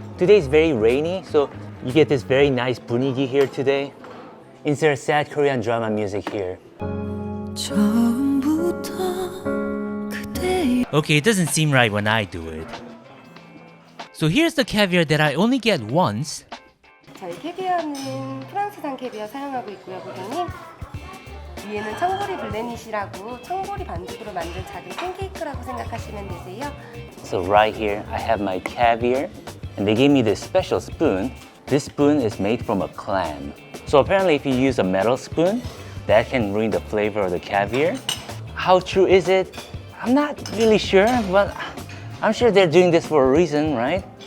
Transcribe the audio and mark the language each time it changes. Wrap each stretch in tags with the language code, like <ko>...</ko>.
<en>Today's very rainy, so you get this very nice 분위기 here today. Insert sad Korean drama music here. Okay, it doesn't seem right when I do it. So here's the caviar that I only get once.</en> <ko>저희 캐비어는 프랑스산 캐비어 사용하고 있고요, 고객님. 위에는 청보리 블레닛이라고 청보리 반죽으로 만든 작은 팬케이크라고 생각하시면 되세요.</ko> <en>So right here, I have my caviar, and they gave me this special spoon. This spoon is made from a clam. So apparently if you use a metal spoon, that can ruin the flavor of the caviar. How true is it? I'm not really sure, but I'm sure they're doing this for a reason, right?</en>